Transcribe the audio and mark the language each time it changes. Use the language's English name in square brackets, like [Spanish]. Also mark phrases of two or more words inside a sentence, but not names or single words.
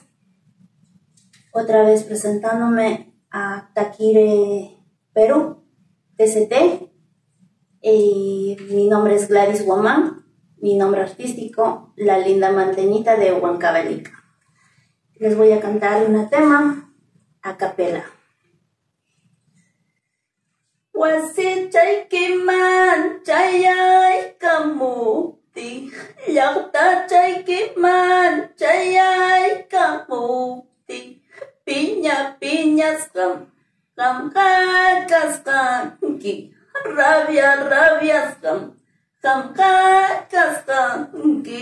[Spanish] Otra vez presentándome a Taquire Perú, TCT. Mi nombre es Gladys Guamán, mi nombre artístico, la linda manteñita de Huancavelica. Les voy a cantar un tema a capela. [Quechua] Wasi chaykiman chayay kamuti, llaqta chaykiman chayay kamuti, piñasqam qamqasqanki, rabiasqam qamqasqanki.